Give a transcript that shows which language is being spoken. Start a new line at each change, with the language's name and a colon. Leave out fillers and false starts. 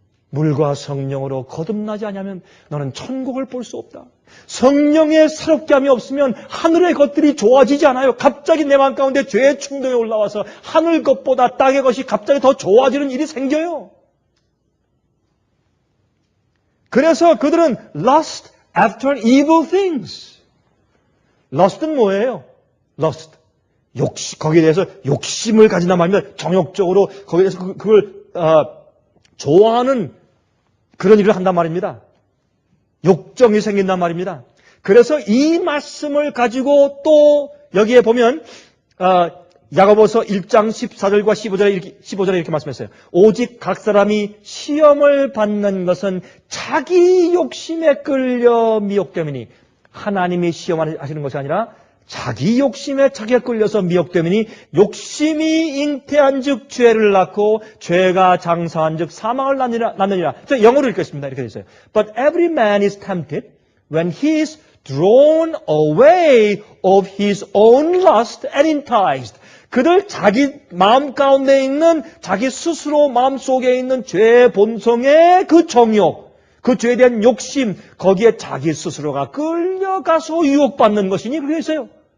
Korean: 물과 성령으로 거듭나지 않으면 너는 천국을 볼 수 없다. 성령의 새롭게 함이 없으면 하늘의 것들이 좋아지지 않아요. 갑자기 내 마음 가운데 죄의 충동이 올라와서 하늘 것보다 땅의 것이 갑자기 더 좋아지는 일이 생겨요. 그래서 그들은
English: lust after evil things.
Korean: lust는 뭐예요? lust. 거기에 대해서 욕심을 가진단 말입니다. 정욕적으로 거기에 대해서 그걸 좋아하는 그런 일을 한단 말입니다. 욕정이 생긴단 말입니다. 그래서 이 말씀을 가지고 또 여기에 보면 야고보서 1장 14절과 15절에 이렇게 말씀했어요. 오직 각 사람이 시험을 받는 것은 자기 욕심에 끌려 미혹되미니 하나님이 시험하시는 것이 아니라 자기 욕심에 자기가 끌려서 미혹되미니 욕심이 잉태한 즉 죄를 낳고 죄가 장사한 즉 사망을 낳느니라. 저 영어로 읽겠습니다. 이렇게 되어 있어요.
English: But every man is tempted when he is drawn away of his own lust and enticed.
Korean: 그들 자기 마음 가운데 있는 자기 스스로 마음속에 있는 죄의 본성의 그 정욕, 그 죄에 대한 욕심, 거기에 자기 스스로가 끌려가서 유혹받는 것이니 그게 있어요.